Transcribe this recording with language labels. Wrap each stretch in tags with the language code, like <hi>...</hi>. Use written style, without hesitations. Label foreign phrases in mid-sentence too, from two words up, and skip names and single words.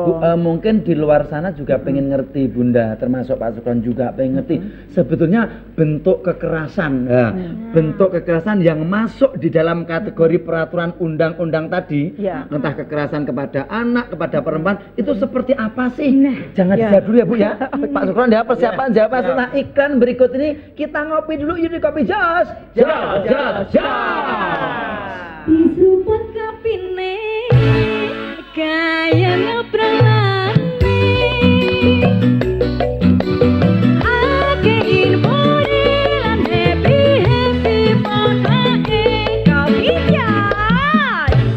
<id>Bu, mungkin di luar sana juga pengen ngerti Bunda, termasuk Pak Sukron juga pengen ngerti sebetulnya bentuk kekerasan. Nah, bentuk kekerasan yang masuk di dalam kategori peraturan undang-undang tadi, Ya. entah kekerasan kepada anak, kepada perempuan, itu seperti apa sih? Jangan Ya. dijawab dulu ya Bu ya. Pak Sukron ya, persiapan jawab setelah iklan berikut ini. Kita ngopi dulu yuk di Kopi Jos. Jos, jos, jos.</id> <jv>Disuput kapine kaya ngepralane ake infore lan happy pokoke Kopi Jos.</jv>